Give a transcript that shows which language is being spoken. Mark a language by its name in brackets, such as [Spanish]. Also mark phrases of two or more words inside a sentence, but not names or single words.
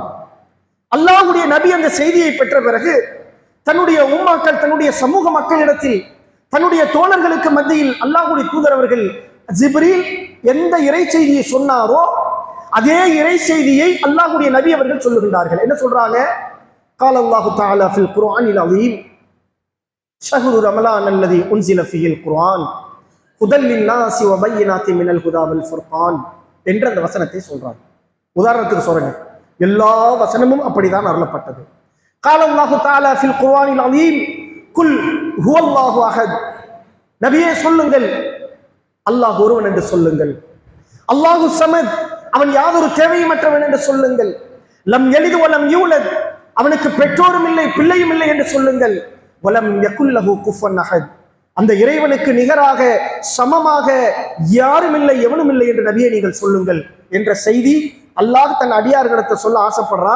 [Tamil] அல்லாஹ்வுடைய நபி அந்த செய்தியை பெற்ற பிறகு தன்னுடைய உம்மாக்கள், தன்னுடைய சமூக மக்களிடத்தில், தன்னுடைய தோழர்களுக்கு மத்தியில் அல்லாஹ்வுடைய தூதர் அவர்கள் ஜிப்ரீல் எந்த இறை செய்தியை சொன்னாரோ அதே இறை செய்தியை அல்லாஹ்வுடைய நபி அவர்கள் சொல்லுகின்றார்கள். என்ன சொல்றாங்க? [Arabic] قال الله تعالى في القرآن العظيم شهر رمضان الذي أنزل فيه القرآن هدى للناس وبينات من الهدى والفرقان [Tamil] என்ற அந்த வசனத்தை சொல்றாங்க. உதாரணத்துக்கு சொல்றேன், எல்லா வசனமும் அப்படிதான் அருளப்பட்டது. [Arabic] قال الله تعالى في القرآن العظيم قل هو الله أحد. [Tamil] நபியே சொல்லுங்கள், அல்லாஹ் ஒருவன் என்று சொல்லுங்கள். [Arabic] الله الصمد, [Tamil] அவன் யாதொரு தேவையற்றவன் என்று சொல்லுங்கள். [Arabic] لم يلد ولم يولد, [Tamil] அவனுக்கு பெற்றோரும் இல்லை பிள்ளையும் இல்லை என்று சொல்லுங்கள். [Arabic] ولم يكن له كفوا أحد, [Tamil] அந்த இறைவனுக்கு நிகராக சமமாக யாரும் இல்லை எவனும் இல்லை என்று நபியை நீங்கள் சொல்லுங்கள் என்ற செய்தி அல்லாஹ் தன் அடியார்களிடத்தை சொல்ல ஆசைப்படுறான்.